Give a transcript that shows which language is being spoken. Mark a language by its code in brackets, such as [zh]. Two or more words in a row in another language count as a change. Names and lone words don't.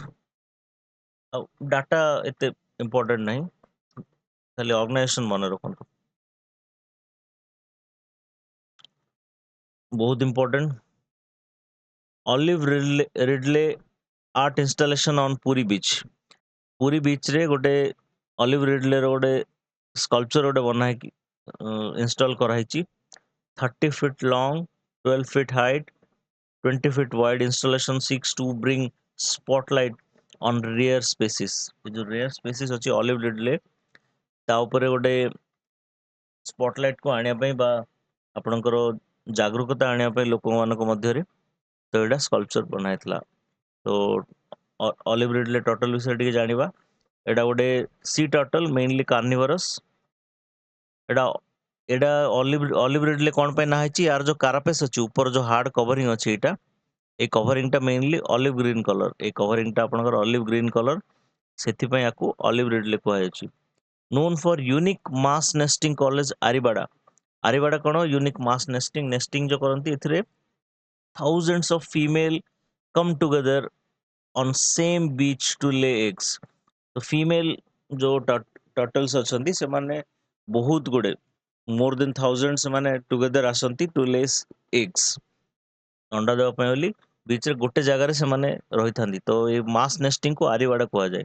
[or] ଆଉ ଡାଟା ଏତେ ଇମ୍ପୋର୍ଟାଣ୍ଟ ନାହିଁ, ଖାଲି ଅର୍ଗାନାଇଜେସନ ମନେ ରଖନ୍ତୁ, ବହୁତ ଇମ୍ପୋର୍ଟାଣ୍ଟ। [en] Olive Ridley art installation on Puri beach. [or] ପୁରୀ ବିଚ୍ ରେ ଗୋଟେ ଅଲିଭ ରିଡଲେ ର ଗୋଟେ ସ୍କଲ୍ପଚର ଗୋଟେ ବନା ହେଇକି ଇନଷ୍ଟଲ କରାହେଇଛି। [en] 30 feet long, 12 feet height, 20 feet wide installation seeks to bring spotlight on rare species। [or] ଏ ଯୋଉ [en] rare species [or] ଅଛି ଅଲିଭ ରିଡଲେ, ତା ଉପରେ ଗୋଟେ ସ୍ପଟଲାଇଟ କୁ ଆଣିବା ପାଇଁ ବା ଆପଣଙ୍କର ଜାଗରୂକତା ଆଣିବା ପାଇଁ ଲୋକମାନଙ୍କ ମଧ୍ୟରେ, ତ ଏଇଟା ସ୍କଲ୍ପଚର ବନା ହେଇଥିଲା। ତ ଅଲିଭ ରିଡଲେ ଟର୍ଟଲ ବିଷୟରେ ଟିକେ ଜାଣିବା। ଏଇଟା ଗୋଟେ [en] sea turtle, mainly carnivorous. [or] ଏଇଟା ଏଇଟା ଅଲିଭ ରିଡଲେ କଣ ପାଇଁ ନା ହେଇଛି, ୟାର ଯୋଉ କାରାପେସ୍ ଅଛି, ଉପର ଯୋଉ [en] hard covering [or] ଅଛି, ଏଇ କଭରିଂଟା [en] mainly olive green colour. [or] ଏଇ କଭରିଂଟା ଆପଣଙ୍କର [en] olive green colour, [or] ସେଥିପାଇଁ ୟାକୁ ଅଲିଭ ରିଡଲେ କୁହାଯାଇଛି। [en] known for unique mass nesting college ଆରିବାଡା। [or] ଆରିବାଡା କଣ, [en] unique mass nesting [or] ଯୋଉ କରନ୍ତି, ଏଥିରେ [en] thousands of female come together on same beach to lay eggs। [or] ତ ଫିମେଲ ଯୋଉ ଟର୍ଟଲ୍ସ ଅଛନ୍ତି, ସେମାନେ ବହୁତ ଗୁଡେ, ମୋର ଦେନ୍ 1000 ସେମାନେ ଟୁଗେଦର ଆସନ୍ତି [en] to lays eggs, [or] ଅଣ୍ଡା ଦେବା ପାଇଁ ବୋଲି ବିଚରେ ଗୋଟେ ଜାଗାରେ ସେମାନେ ରହିଥାନ୍ତି। ତ ଏଇ [en] mass nestingku [or] ଆରିବାଡା କୁହାଯାଏ।